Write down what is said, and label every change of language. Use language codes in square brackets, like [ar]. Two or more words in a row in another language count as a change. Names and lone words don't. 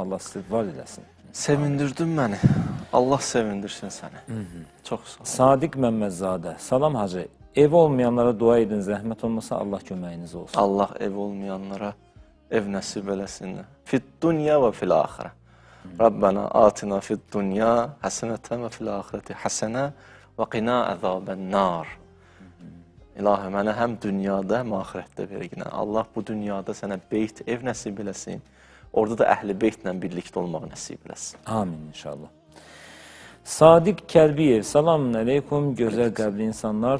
[az] Allah sizi var eləsin. Sevindirdin məni. Allah sevindirsin səni. Çox sağ ol. Sadiq Məmmədzadə. Salam Hacı. Ev olmayanlara dua edin. Zəhmət olmasa Allah köməyiniz olsun. Allah ev olmayanlara ev nəsib eləsin. [ar] في الدنيا و في الآخرة. ربنا آتنا في الدنيا حسنة و في الآخرة حسنة و قنا عذاب النار. [az] İlahi, mənə həm dünyada, həm axirətdə verginə. Allah bu dünyada sənə beyt, ev nəsib eləsin. Orada da Əhl-i Beytlə birlikdə olmaq nəsib eləsin. [ar] آمين إن شاء الله. [az] Sadiq Kəlbiyev, [ar] السلام عليكم, [az] gözəl qəbli insanlar.